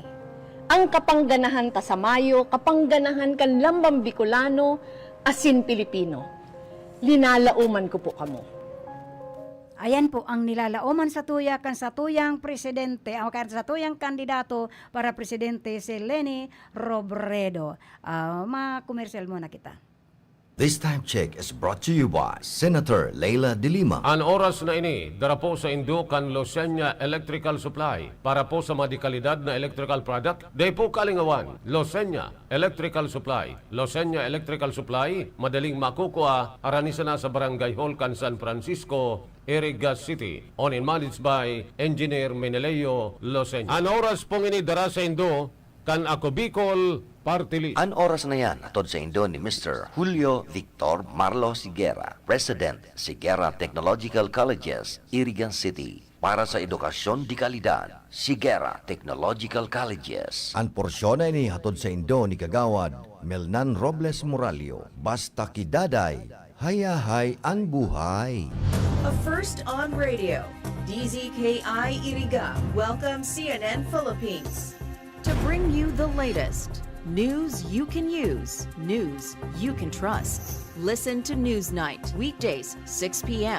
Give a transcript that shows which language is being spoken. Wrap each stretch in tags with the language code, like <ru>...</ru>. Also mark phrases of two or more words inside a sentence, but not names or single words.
<bik>Ang kapangganahan ta sa Mayo, kapangganahan kan lambang Bicolano, asin Pilipino. Linalauman ko po kamo. Ayan po ang nilalauman sa tuyang presidente, sa tuyang kandidato para presidente si Leni Robredo. Ma-commercial muna kita.</bik> <en>This time check is brought to you by Senator Leila de Lima.</en> <bik>Ang oras na ini, dara po sa Indukan Losenya Electrical Supply para po sa madikalidad na</bik> <en>electrical product.</en> <bik>Day po kalingawan, Losenya Electrical Supply. Losenya Electrical Supply, madaling makukuha, aranisa na sa Barangay Hall, San Francisco, Iriga City.</bik> <en>Owned and managed by Engineer Meneleo Losenya.</en> <bik>Ang oras pong ini, dara sa Indo, kan ako Bicol, Party List. An oras na yan, atod sa Indo ni Mr. Julio Victor Marlo Siguera, President, Siguera Technological Colleges, Irigan City. Para sa edukasyon di kalidad, Siguera Technological Colleges. An porsyon na ini hatod sa Indo ni Kagawad Melnan Robles Moralio. Basta kidaday, hayahay ang buhay.</bik> <en>A first on radio, DZKI-IRIGA welcomes CNN Philippines to bring you the latest news you can use, news you can trust. Listen to Newsnight, weekdays, 6 p.m.</en>